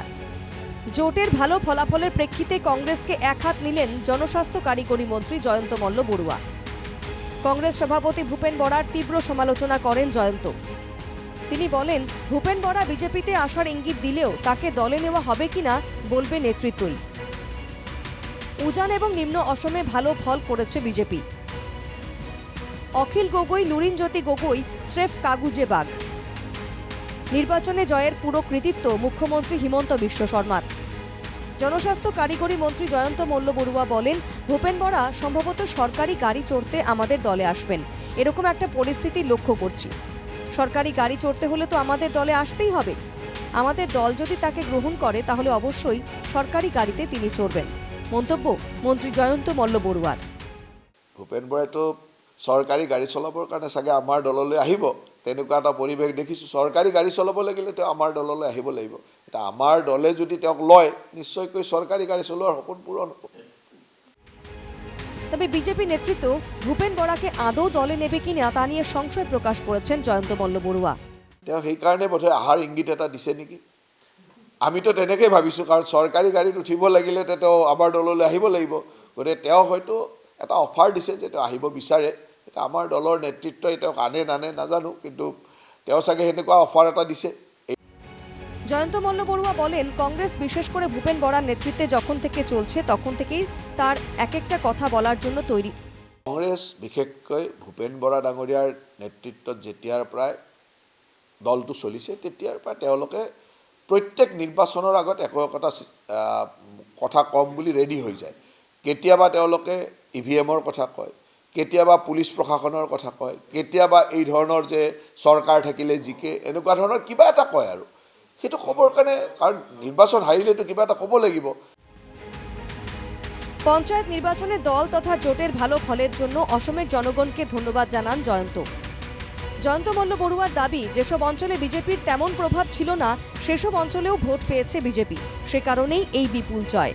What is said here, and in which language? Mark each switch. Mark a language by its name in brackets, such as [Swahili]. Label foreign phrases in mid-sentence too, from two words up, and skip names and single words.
[Bangla] জোটের ভালো ফলাফলের প্রেক্ষিতে কংগ্রেসকে এক হাত নিলেন জনস্বাস্থ্য কারিগরি মন্ত্রী জয়ন্ত মল্ল বড়ুয়া। কংগ্রেস সভাপতি ভূপেন বরার তীব্র সমালোচনা করেন জয়ন্ত। তিনি বলেন, ভূপেন বরা বিজেপিতে আসার ইঙ্গিত দিলেও তাকে দলে নেওয়া হবে কিনা বলবে নেতৃত্বই। উজান এবং নিম্ন অসমে ভালো ফল করেছে বিজেপি। অখিল গগৈ, লুরিনজ্যোতি গগৈ স্রেফ কাগুজে বাঘ। নির্বাচনে জয়ের পুরো কৃতিত্ব মুখ্যমন্ত্রী হিমন্ত বিশ্ব শর্মার। জনস্বাস্থ্য কারিগরি মন্ত্রী জয়ন্ত মল্ল বড়ুয়া বলেন, ভূপেন বরা সম্ভবত সরকারি গাড়ি চড়তে আমাদের দলে আসবেন, এরকম একটা পরিস্থিতি লক্ষ্য করছি। সরকারি গাড়ি চড়তে হলে তো আমাদের দলে আসতেই হবে। আমাদের দল যদি তাকে গ্রহণ করে তাহলে অবশ্যই সরকারি গাড়িতে তিনি চড়বেন। মন্তব্য মন্ত্রী জয়ন্ত মল্ল বড়ুয়ার। [Assamese] ভূপেন বৰাইতো চৰকাৰী গাড়ী চলাবৰ কাৰণে চাগে আমাৰ দললৈ আহিব, তেনেকুৱা এটা পৰিৱেশ দেখিছোঁ। চৰকাৰী গাড়ী চলাব লাগিলে তেওঁ আমাৰ দললৈ আহিব লাগিব। এতিয়া আমাৰ দলে যদি তেওঁক লয়, নিশ্চয়কৈ চৰকাৰী গাড়ী চলোৱাৰ সপোন পূৰণ হ'ব। [Bangla] তবে বিজেপি নেতৃত্ব ভূপেন বরাকে আদৌ দলে নেবে কিনা তা নিয়ে সংশয় প্রকাশ করেছেন জয়ন্ত মল্ল বড়ুয়া। [Assamese] তেওঁ সেইকাৰণে বোধহয় অহাৰ ইংগিত এটা দিছে নেকি। আমিতো তেনেকৈ ভাবিছোঁ, কাৰণ চৰকাৰী গাড়ীত উঠিব লাগিলে তেওঁ আমাৰ দললৈ আহিব লাগিব। গতিকে তেওঁ হয়তো এটা অফাৰ দিছে যে তেওঁ আহিব বিচাৰে। এতিয়া আমাৰ দলৰ নেতৃত্বই তেওঁক আনে নানে নাজানো, কিন্তু তেওঁ চাগে সেনেকুৱা অফাৰ এটা দিছে। [Bangla] জয়ন্ত মল্ল বড়ুয়া বলেন, কংগ্রেস বিশেষ করে ভূপেন বরার নেতৃত্বে যখন থেকে চলছে তখন থেকেই তার এক একটা কথা বলার জন্য তৈরি। [Assamese] কংগ্ৰেছ বিশেষকৈ ভূপেন বৰা ডাঙৰীয়াৰ নেতৃত্বত যেতিয়াৰ পৰাই দলটো চলিছে তেতিয়াৰ পৰা তেওঁলোকে প্ৰত্যেক নিৰ্বাচনৰ আগত একো একোটা কথা কম বুলি ৰেডি হৈ যায়। কেতিয়াবা তেওঁলোকে ইভিএমৰ কথা কয়, কেতিয়াবা পুলিচ প্ৰশাসনৰ কথা কয়, কেতিয়াবা এই ধৰণৰ যে চৰকাৰ থাকিলে জিকে, এনেকুৱা ধৰণৰ কিবা এটা কয়। আৰু সেইটো ক'বৰ কাৰণে, কাৰণ নিৰ্বাচন হাৰিলেতো কিবা এটা ক'ব লাগিব। [Bangla] পঞ্চায়েত নির্বাচনে দল তথা জোটের ভালো ফলের জন্য অসমের জনগণকে ধন্যবাদ জানান জয়ন্ত। জয়ন্ত মল্ল বড়ুয়ার দাবি, যেসব অঞ্চলে বিজেপির তেমন প্রভাব ছিল না সেসব অঞ্চলেও ভোট পেয়েছে বিজেপি, সে কারণেই এই বিপুল জয়।